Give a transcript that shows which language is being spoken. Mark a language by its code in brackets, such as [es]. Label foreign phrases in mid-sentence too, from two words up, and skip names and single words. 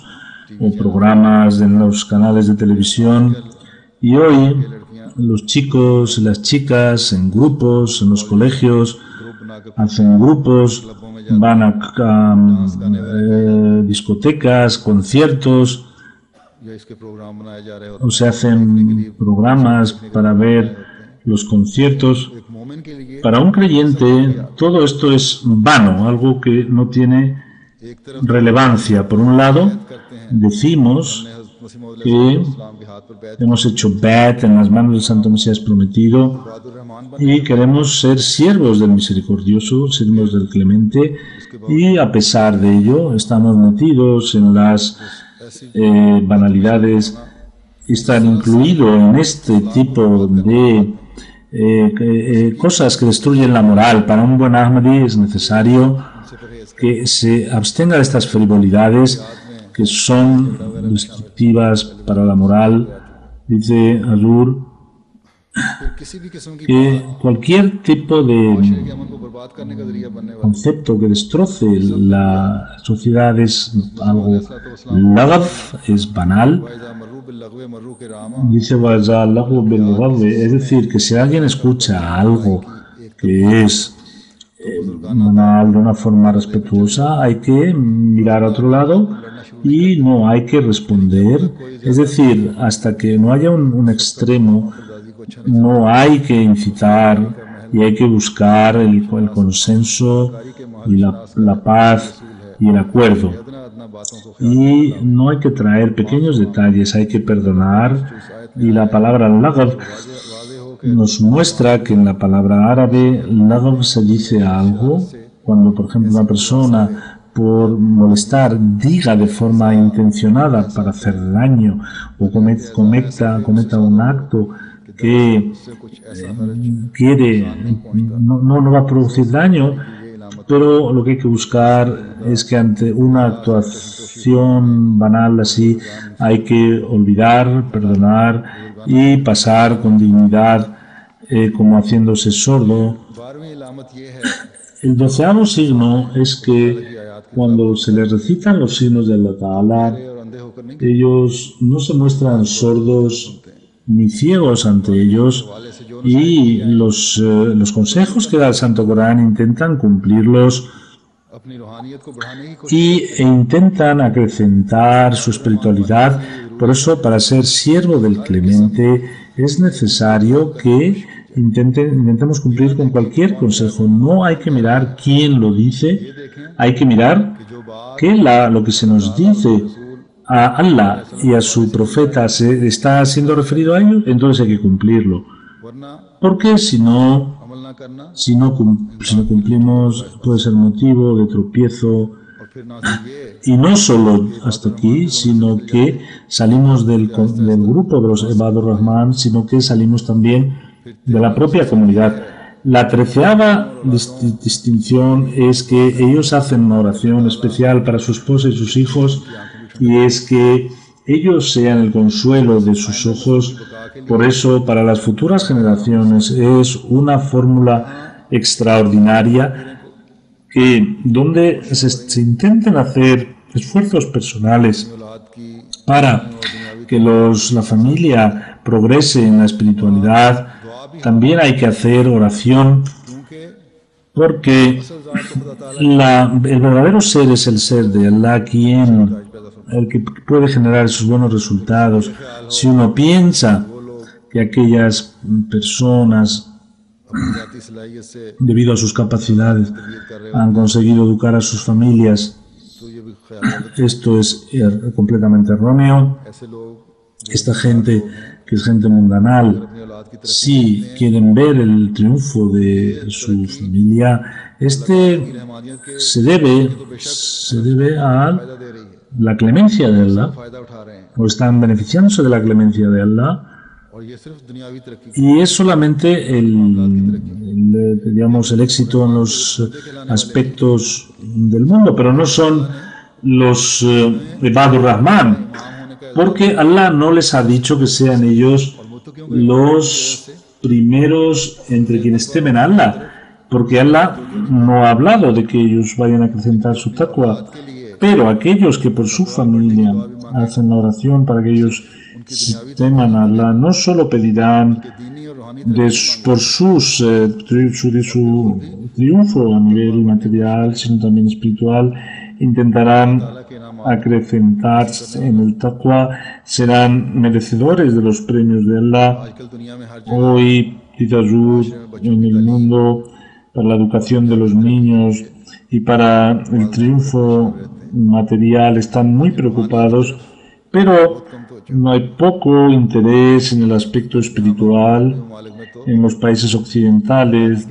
[es] o programas en los canales de televisión, y hoy los chicos y las chicas en grupos, en los colegios, hacen grupos, van a discotecas, conciertos, o se hacen programas para ver los conciertos. [ur] ایک مومن کے لیے [es] Para un creyente todo esto es vano, algo que no tiene [ur] ایک طرف [es] relevancia. Por un lado, [ur] کرتے ہیں [es] decimos [ur] ہم نے حضرت مسیح موعود [es] que [ur] علیہ السلام کے ہاتھ پر بیعت [es] hemos hecho bet en las manos del Santo Mesías prometido [ar] عباد الرحمن [ur] بن [es] y queremos ser siervos del misericordioso, siervos del clemente, y a pesar de ello estamos metidos en las banalidades y estar incluido en este tipo de cosas que destruyen la moral. Para un buen Ahmadi es necesario que se abstenga de estas frivolidades que son destructivas para la moral. Dice Azur [ur] پھر کسی بھی قسم کی [es] que cualquier tipo de [ur] معاشرے کے امن کو برباد کرنے کا ذریعہ بننے والا [es] concepto que destroce la sociedad es algo lagaf, es banal. [ar] وإذا مروا باللغو مروا كراما [es] Dice [ar] "وإذا لهو بالغدو", [es] es decir, que si alguien escucha algo que es banal de una forma respetuosa, hay que mirar a otro lado y no hay que responder. Es decir, hasta que no haya un extremo, no hay que incitar y hay que buscar el consenso y la paz y el acuerdo. [ur] ادنیٰ ادنیٰ باتوں کو [es] Y no hay que traer pequeños detalles, hay que perdonar. Y la palabra lagab nos muestra que en la palabra árabe lagab se dice algo cuando, por ejemplo, una persona por molestar diga de forma intencionada para hacer daño o cometa un acto que quiere, no va a producir daño, pero lo que hay que buscar es que ante una actuación banal así hay que olvidar, perdonar y pasar con dignidad como haciéndose sordo. [ur] 12ویں علامت یہ ہے [es] El 12º signo es que cuando se les recitan los signos de [ar] الله تعالى, [ur] اور اندھے ہو کر نہیں [es] ellos no se muestran sordos ni ciegos ante ellos, y los consejos que da el Santo Corán intentan cumplirlos [ur] اپنی روحانیت کو بڑھانے کی کوشش [es] e intentan acrecentar su espiritualidad. Por eso, para ser siervo del Clemente es necesario que intentemos cumplir con cualquier consejo. No hay que mirar quién lo dice, hay que mirar que lo que se nos dice a Allah y a su profeta se está siendo referido a ellos, entonces hay que cumplirlo. [ur] ورنہ [es] Porque si no [ur] عمل نہ کرنا [es] si no cumplimos puede ser motivo de tropiezo, [ur] اور پھر نہ صرف یہ [es] y no solo hasta aquí, sino que salimos del grupo de los [ar] عباد الرحمن, [es] sino que salimos también de la propia comunidad. La 13ª distinción es que ellos hacen una oración especial para su esposa y sus hijos, y es que ellos sean el consuelo de sus ojos. Por eso, para las futuras generaciones es una fórmula extraordinaria donde se intenten hacer esfuerzos personales [ur] اولاد کی [es] para que la familia progrese en la espiritualidad. También hay que hacer oración, [ur] کیونکہ [es] porque el verdadero ser es el ser de Allah, el que puede generar esos buenos resultados. Si uno piensa que aquellas personas, [ur] اپنی ذاتی صلاحیت سے [es] debido a sus capacidades, han conseguido educar a sus familias, [ur] تو یہ بھی خیال رکھیں [es] esto es completamente erróneo. [ur] ایسے لوگ [es] Esta gente, que es gente mundanal, [ur] اپنی اولاد کی طرف [es] si quieren ver el triunfo de su familia, [ur] رحمانیت کے [es] se debe a [ur] فائدہ دے رہی ہے [es] la clemencia de Allah, [ur] فائدہ اٹھا رہے ہیں [es] o están beneficiándose de la clemencia de Allah, [ur] اور یہ صرف دنیاوی ترقی [es] y es solamente digamos, el éxito en los aspectos del mundo, pero no son los Ibadur Rahman, porque Allah no les ha dicho que sean ellos los primeros entre quienes temen a Allah, porque Allah no ha hablado de que ellos vayan a acrecentar su taqwa, pero aquellos que por su familia hacen la oración para que ellos teman a Allah, no solo pedirán [ur] دینی اور روحانی [es] por su triunfo a nivel material, sino también espiritual, intentarán acrecentarse en el taqwa, serán merecedores de los premios de Allah. Hoy, dice Hazur, en el mundo, para la educación de los niños y para el triunfo material están muy preocupados, pero no hay poco interés en el aspecto espiritual en los países occidentales.